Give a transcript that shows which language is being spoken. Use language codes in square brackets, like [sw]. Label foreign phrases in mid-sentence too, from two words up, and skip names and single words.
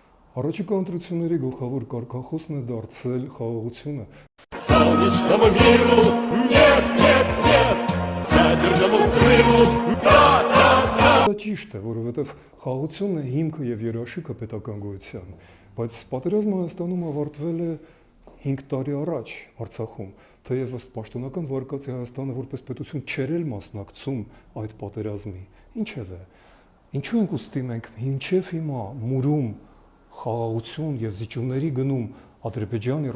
[hy] Առաջիկա ընտրությունների գլխավոր կարգախոսն է դարձել խաղաղությունը։ [ru] Солнечному миру нет, нет, нет, ядерному взрыву да. [hy] Դա ճիշտ է, որովհետև խաղաղությունն է հիմքը եւ երաշխիքը պետական գոյության, բայց պատերազմը Հայաստանում ավարտվել է 5 տարի առաջ Արցախում, թեև ըստ պաշտոնական վարկածի Հայաստանը որպես պետություն չէր էլ մասնակցում այդ պատերազմի։ Ինչևէ, ինչու ենք ուստի մենք մինչև հիմա մուրում խաղաղություն եւ զիջումների գնում Ադրբեջանի,